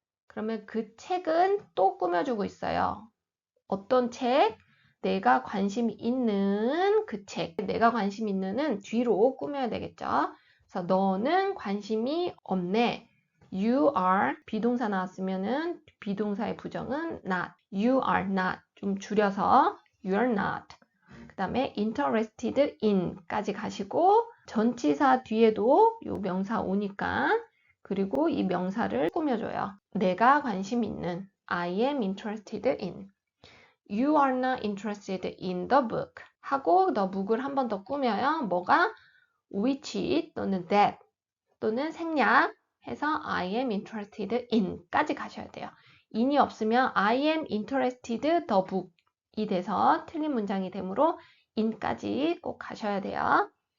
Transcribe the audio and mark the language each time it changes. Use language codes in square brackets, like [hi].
[ko] 그러면 그 책은 또 꾸며주고 있어요. 어떤 책? 내가 관심 있는 그 책. 내가 관심 있는은 뒤로 꾸며야 되겠죠. 그래서 너는 관심이 없네. [en] You are [ko] 비동사 나왔으면은 비동사의 부정은 not. [en] You are not. [ko] 좀 줄여서 [en] you are not. [ko] 그 다음에 [en] interested in [ko] 까지 가시고 전치사 뒤에도 요 명사 오니까 그리고 이 명사를 꾸며줘요. 내가 관심 있는 [en] I am interested in. You are not interested in the book. [ko] 하고 the book을 한 번 더 꾸며요. 뭐가? which 또는 that 또는 생략 해서 [en] I am interested in [ko] 까지 가셔야 돼요. in이 없으면 [en] I am interested the book [ko] 이 돼서 틀린 문장이 되므로 in까지 꼭 가셔야 돼요.